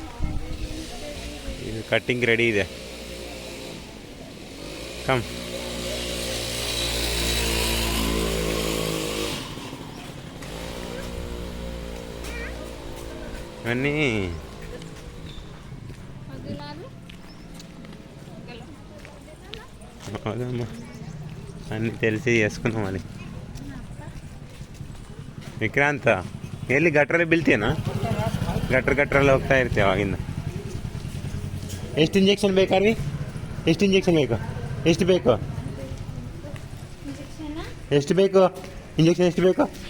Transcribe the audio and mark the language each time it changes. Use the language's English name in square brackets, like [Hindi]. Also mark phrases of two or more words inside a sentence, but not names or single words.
[Kannada] ಇದು ಕಟ್ಟಿಂಗ್ ರೆಡಿ ಇದೆ. ಕಮ್ ಬನ್ನಿ. [Telugu] ಹೌದಮ್ಮ అన్నీ తెలిసి చేసుకున్నాం అది. [Kannada] ವಿಕ್ರಾಂತ ಎಲ್ಲಿ ಗಟ್ರಲ್ಲಿ ಬೀಳ್ತೀಯನಾ? ಗಟ್ರಲ್ಲಿ ಹೋಗ್ತಾ ಇರ್ತೀಯ ಅವಾಗಿಂದ. ಎಷ್ಟು ಇಂಜೆಕ್ಷನ್ ಬೇಕಾರಿ? ಎಷ್ಟು ಇಂಜೆಕ್ಷನ್ ಬೇಕು? ಎಷ್ಟು ಬೇಕು? ಎಷ್ಟು ಬೇಕು ಇಂಜೆಕ್ಷನ್? ಎಷ್ಟು ಬೇಕು?